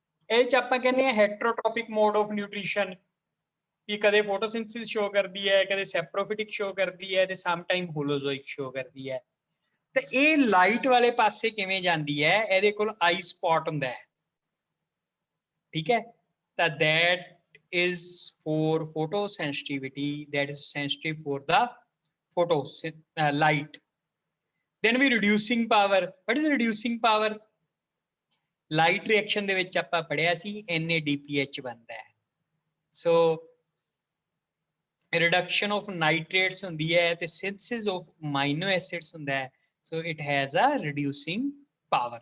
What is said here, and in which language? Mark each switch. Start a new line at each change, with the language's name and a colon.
Punjabi: ਇਹ ਚ ਆਪਾਂ ਕਹਿੰਦੇ ਆ ਹੈਟਰੋਟ੍ਰੋਪਿਕ ਮੋਡ ਆਫ ਨਿਊਟ੍ਰੀਸ਼ਨ, ਕਿ ਕਦੇ ਫੋਟੋਸਿੰਥੇਸਿਸ ਸ਼ੋ ਕਰਦੀ ਹੈ, ਕਦੇ ਸੈਪਰੋਫਿਟਿਕ ਸ਼ੋ ਕਰਦੀ ਹੈ, ਤੇ
English: some time
Punjabi: ਹੋਲੋਜ਼ੋਇਕ ਸ਼ੋ ਕਰਦੀ ਹੈ। ਤੇ ਇਹ ਲਾਈਟ ਵਾਲੇ ਪਾਸੇ ਕਿਵੇਂ ਜਾਂਦੀ ਹੈ, ਇਹਦੇ ਕੋਲ ਆਈ ਸਪੌਟ ਹੁੰਦਾ ਹੈ, ਠੀਕ ਹੈ। ਤਾਂ
English: that is for photosensitivity, that is sensitive for the photo light. Then we reducing power. What is reducing power? Light reaction
Punjabi: ਦੇ ਵਿੱਚ ਆਪਾਂ ਪੜਿਆ ਸੀ NADPH ਬਣਦਾ ਹੈ।
English: So reduction of nitrates
Punjabi: ਹੁੰਦੀ ਹੈ ਤੇ
English: synthesis of amino acids
Punjabi: ਹੁੰਦਾ ਹੈ।
English: So it has a reducing power.